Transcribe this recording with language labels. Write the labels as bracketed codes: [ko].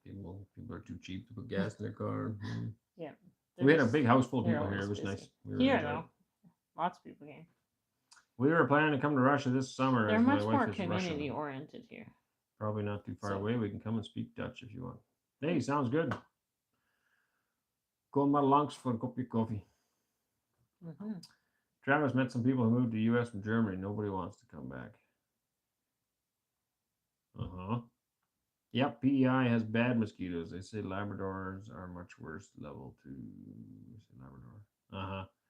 [en] People are too cheap to put gas in their car. Mm-hmm. Yeah. We had a big house full of people here. It was busy. Nice. Here, though, lots of people came. We were planning to come to Russia this summer. They're much more community-oriented here. Probably not too far away. We can come and speak Dutch if you want. Hey, sounds good. [nl] Kom maar langs voor een kopje coffee. Mm-hmm. [en] Travis met some people who moved to the U.S. from Germany. Nobody wants to come back. Uh-huh. Yep, PEI has bad mosquitoes. They say Labradors are much worse. Level 2. Labrador. Uh-huh.